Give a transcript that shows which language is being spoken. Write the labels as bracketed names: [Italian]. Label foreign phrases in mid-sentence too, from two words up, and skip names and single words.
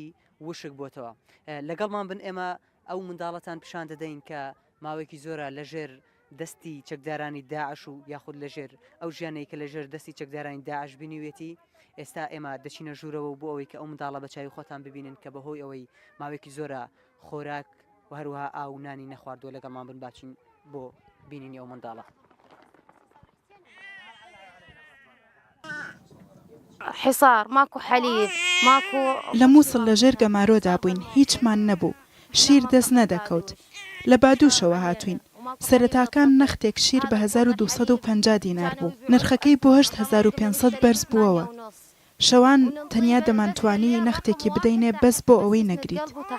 [Central Kurdish] وشک بۆتەوە لەگەڵمان بن ئێمە ئەو منداڵەتان پیشان دەدەین کە ماوەیەکی زۆرە لەژێر دەستی چەکدارانی داعش و یاخود لەژێر ئەو ژیانەی کە لەژێر دەستی چەکدارانی داعش بینیوێتی ئێستا ئێمە دەچینە ژوورەوە بۆ ئەوەی کە ئەو منداڵە بە چاوی خۆتان ببینن کە بەهۆی ئەوەی ماوەیەکی زۆرە خۆراک و هەروەها ئاو نانی نەخواردووە لەگەڵمان بن باچین بۆ بینینی ئەو منداڵە. [Arabic] حصار ماكو حليب ماكو [Central Kurdish] لە مووسڵ لەژێر گەمارۆدا بووین هیچمان نەبوو شیر دەست نەدەکەوت لە بادووشەوە هاتوین سەرەتاکان نەختێک شیر بە 1250 دینار بوو نرخەکەی بۆ 8500 بەرز بووەوە شەوان تەنیا دەمانتوانی نەختێکی بدەینێ بەس بۆ ئەوەی نەگریت.